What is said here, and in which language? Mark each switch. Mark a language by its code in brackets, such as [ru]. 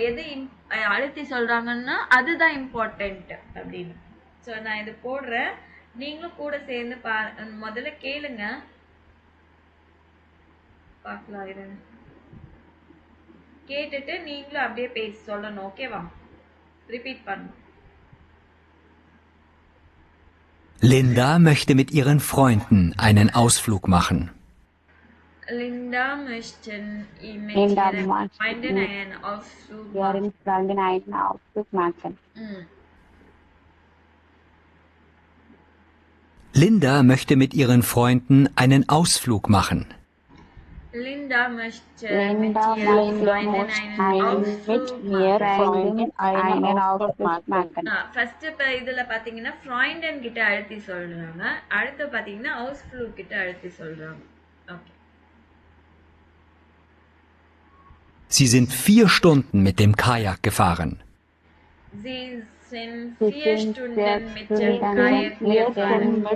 [ta] எது அழுத்தி சொல்றாங்கன்னா அதுதான் இம்பார்ட்டண்ட் அப்படின்னு. ஸோ நான் இது போடுறேன், நீங்களும் கூட சேர்ந்து முதல்ல கேளுங்க, பார்க்கலாம். இருங்க, கேட்டுட்டு நீங்களும் அப்படியே பேசி சொல்லணும். ஓகேவா? ரிப்பீட் பண்ணணும். [de] Linda möchte mit ihren Freunden einen Ausflug machen. Linda möchte mit Linda ihren möchte Freunden mit einen Ausflug Ihren machen. Freunden einen Ausflug machen. Linda möchte mit ihren Freunden einen Ausflug machen. Linda möchte mit Linda ihren möchte Freunden einen Ausflug mit ihren Freunden einen Ausflug machen. [ta] First இப்போ இதில் பார்த்தீங்கன்னா ஃப்ராய்டன் கிட்ட அழுத்தி சொல்றாங்க, அடுத்து பார்த்தீங்கன்னா அவுஸ்ஃப்ளூக் கிட்ட அழுத்தி சொல்றாங்க. Okay. [de] Sie sind 4 Stunden mit dem Kajak gefahren. Sie sind 4 Stunden mit dem Kajak gefahren.